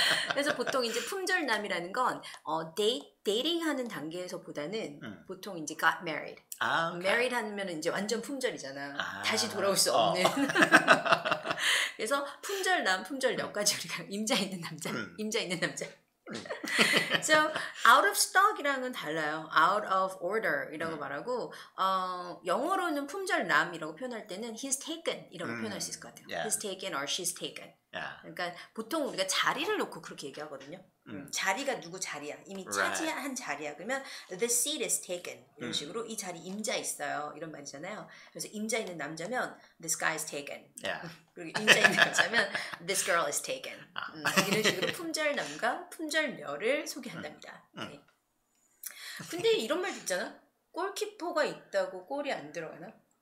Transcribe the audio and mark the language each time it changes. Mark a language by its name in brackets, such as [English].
[Korean] 그래서 보통 이제 품절남이라는 건 데이팅하는 단계에서보다는 보통 이제 got married. [English] okay. [Korean] married 하면 이제 완전 품절이잖아. 다시 돌아올 수 없는. 그래서 품절남, 품절녀까지 우리가 임자 있는 남자, 임자 있는 남자. So out of stock이랑은 건 달라요. out of order이라고 말하고 영어로는 품절남이라고 표현할 때는 [English] he's taken [Korean] 이라고 표현할 수 있을 것 같아요. [English] Yeah. he's taken or she's taken. Yeah. [Korean] 그러니까 보통 우리가 자리를 놓고 그렇게 얘기하거든요. 자리가 누구 자리야. 이미 차지한 자리야. [English] 그러면 the seat is taken. [Korean] 이런 식으로 이 자리 임자 있어요. 이런 말이잖아요. 그래서 임자 있는 남자면 [English] this guy is taken. Yeah. [Korean] 그리고 임자 있는 여자면 [English] this girl is taken. [Korean] 이런 식으로 품절남과 품절녀를 소개한답니다. 네. 근데 이런 말도 있잖아. 골키퍼가 있다고 골이 안 들어가나?